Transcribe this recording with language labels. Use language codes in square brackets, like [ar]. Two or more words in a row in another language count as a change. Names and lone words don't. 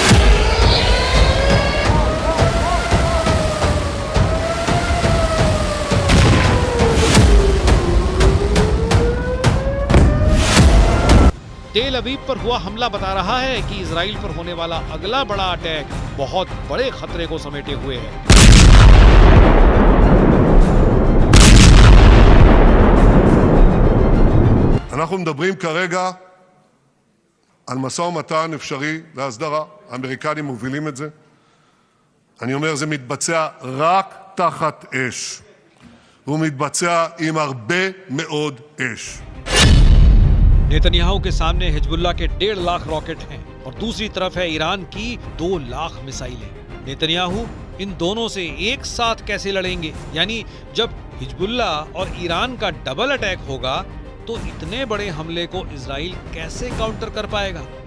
[hi] तेल अवीव पर हुआ हमला बता रहा है कि इजराइल पर होने वाला अगला बड़ा अटैक बहुत बड़े खतरे को समेटे हुए है। [he] אנחנו מדברים כרגע על משא ומתן אפשרי להסדרה. האמריקנים מובילים את זה. אני אומר, זה מתבצע רק תחת אש. הוא מתבצע עם הרבה מאוד אש. [hi] नेतन्याहू के सामने हिजबुल्लाह के 1.5 लाख रॉकेट हैं और दूसरी तरफ है ईरान की 2 लाख मिसाइलें। नेतन्याहू इन दोनों से एक साथ कैसे लड़ेंगे? यानी जब हिजबुल्लाह और ईरान का [en] double attack [hi] होगा तो इतने बड़े हमले को इजराइल कैसे काउंटर कर पाएगा?